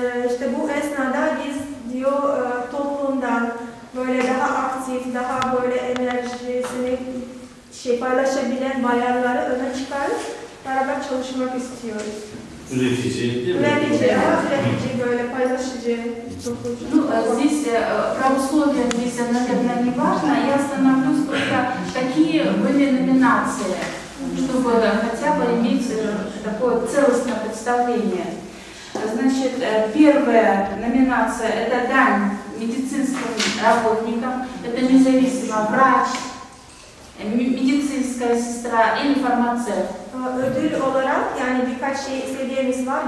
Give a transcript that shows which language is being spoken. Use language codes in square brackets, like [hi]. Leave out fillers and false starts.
[tr] İşte bu esnada biz diyor toplumdan böyle daha aktif, daha böyle enerjisini paylaşabilen bayanları öne çıkarıp beraber çalışmak istiyoruz. Üretici değil mi? Üretici böyle paylaşıcı. [ru] Ну, здесь про условия наверное, не важно. Я остановлюсь только, какие были номинации. чтобы хотя бы иметь такое целостное представление. Значит, первая номинация – это дань медицинским работникам, это независимо врач, медицинская сестра или фармацевт. [tr] Ödül olarak yani birkaç seviyemiz var.